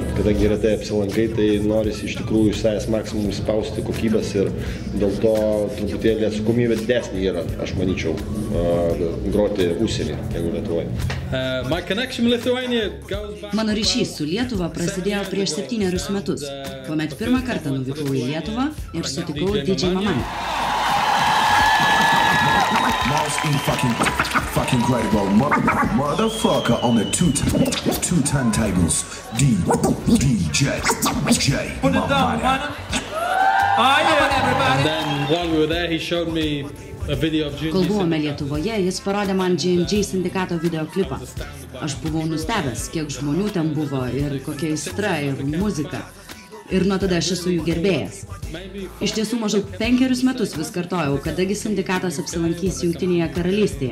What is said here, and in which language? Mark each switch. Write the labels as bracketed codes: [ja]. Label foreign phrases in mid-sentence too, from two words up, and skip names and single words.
[lt] Kadangi retai apsilankai, tai norisi iš tikrųjų iš savęs maksimum spausti kokybės ir dėl to truputėlį atsakomybė didesnė yra, aš manyčiau, groti užsienį, negu Lietuvoje. Mano ryšys su Lietuva prasidėjo prieš 7 metus, kuomet pirmą kartą nuvykau į Lietuvą ir sutikau DJ Mamai. [en] Fucking incredible motherfucker on the two turntables. DJ Put it down, man. And then while we were there, he showed me a video of [lt] Kol buvome Lietuvoje, jis parodė man JMG sindikato videoklipą. Aš buvau nustebęs, kiek žmonių ten buvo ir kokia aistra ir muzika. Ir nuo tada aš esu jų gerbėjas. Iš tiesų maždaug 5 metus vis kartojau, kadagi sindikatas apsilankys Jungtinėje karalystėje.